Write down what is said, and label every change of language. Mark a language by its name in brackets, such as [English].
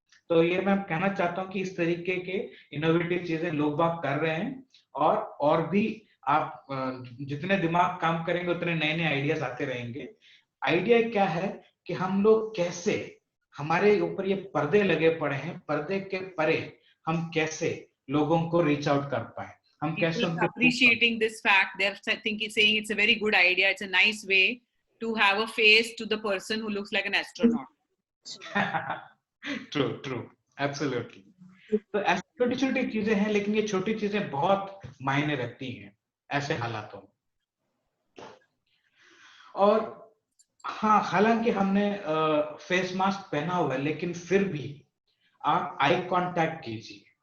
[Hindi] तो ये मैं कहना चाहता हूँ कि इस तरीके के इनोवेटिव चीजें लोग बाग कर रहे हैं, और भी आप जितने दिमाग काम करेंगे उतने नए नए आइडियाज आते रहेंगे। आइडिया क्या है कि हम लोग कैसे, हमारे ऊपर ये पर्दे लगे पड़े हैं, पर्दे के परे हम कैसे लोगों को रीच आउट कर पाए, हम कैसे उनके [English] appreciating this fact, they're saying it's a very good idea, it's a nice way to have a face to the person who looks like an astronaut. True absolutely. [Hindi] तो ऐसी छोटी छोटी चीजें हैं, लेकिन ये छोटी चीजें बहुत मायने रखती हैं ऐसे हालातों में। और हाँ, हालांकि हमने फेस मास्क पहना हुआ है, लेकिन फिर भी आप आई कांटेक्ट कीजिए।